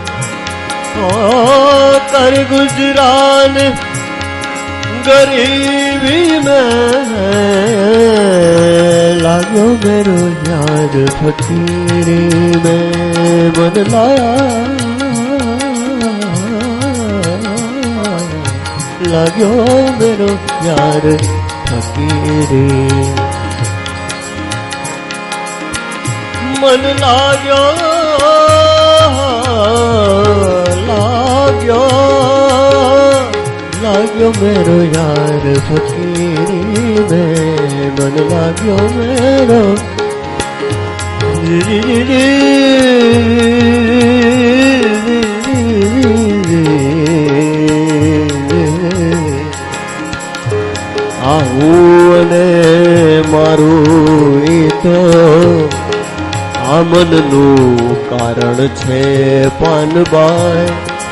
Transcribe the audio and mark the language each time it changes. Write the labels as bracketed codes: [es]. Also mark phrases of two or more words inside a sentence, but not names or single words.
[hi] कर गुजरान गरीबी में, लागो मेरो यार फकीरी में मन लागो मेरो यार फकीरी मन लाग्यो लाग्यो लाग्यो मेरो यार फकीरी में मन लाग्यो मेरो [gu] આવું અને મારું એ તો આ મનનું કારણ છે પાનબાઈ.